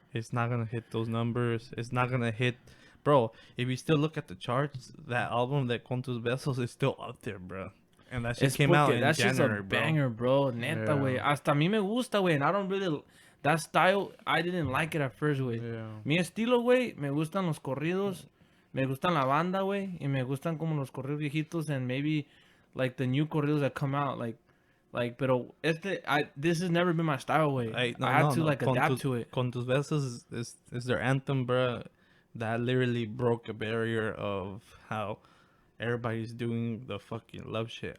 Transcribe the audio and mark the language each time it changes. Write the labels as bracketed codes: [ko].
[en] It's not gonna hit those numbers. It's not gonna hit, bro. If you still look at the charts, that album, that Con Tus Besos, is still up there, bro. And that shit came out in That's just a January, bro. banger, bro. Neta, güey. Yeah. [es] Hasta a mí me gusta, güey. [en] And I don't really... That style, I didn't like it at first, güey. Yeah. [es] Mi estilo, güey, me gustan los corridos. Me gustan la banda, güey. Y me gustan como los corridos viejitos. [en] And maybe, like, the new corridos that come out, like... Pero this has never been my style, güey. I had to, like, adapt to it. Con Tus Besos is their anthem, bro. That literally broke a barrier of how everybody's doing the fucking love shit.